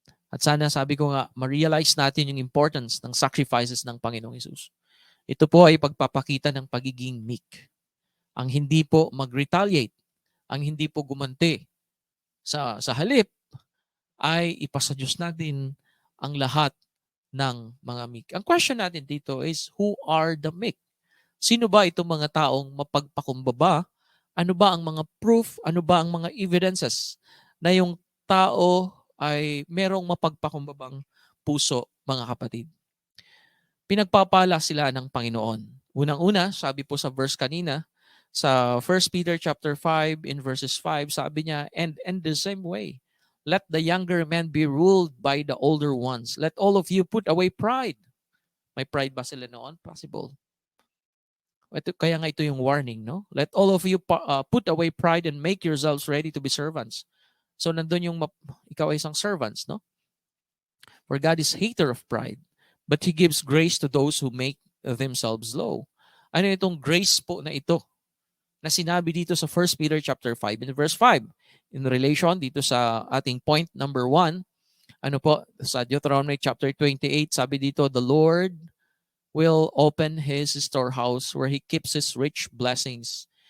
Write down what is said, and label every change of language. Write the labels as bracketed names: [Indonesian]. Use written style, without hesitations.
[Filipino] At sana, sabi ko nga, ma-realize natin yung importance ng sacrifices ng Panginoong Hesus. Ito po ay pagpapakita ng pagiging meek. Ang hindi po mag-retaliate, ang hindi po gumanti. Sa halip ay ipasa Diyos natin ang lahat ng mga meek. Ang question natin dito [English] is, who are the meek? [Filipino] Sino ba itong mga taong mapagpakumbaba? Ano ba ang mga proof? Ano ba ang mga evidences na yung tao ay merong mapagpakumbabang puso, mga kapatid? Pinagpapala sila ng Panginoon. Unang-una, sabi po sa verse kanina, sa 1 Peter chapter 5 in verses 5, sabi niya, [English] and the same way, let the younger men be ruled by the older ones. Let all of you put away pride. [Filipino] May pride ba sila noon? [English] Possible. [Filipino] Kaya nga ito yung warning, no? [English] Let all of you put away pride and make yourselves ready to be servants. [Filipino] So nandun yung ikaw ay isang servants, no? [English] For God is hater of pride, but He gives grace to those who make themselves low. [Filipino] Ano itong grace po na ito na sinabi dito sa 1 Peter chapter 5 in verse 5? In relation dito sa ating point number 1, sa Deuteronomy chapter 28, sabi dito, [English] the Lord will open His storehouse where He keeps His rich blessings.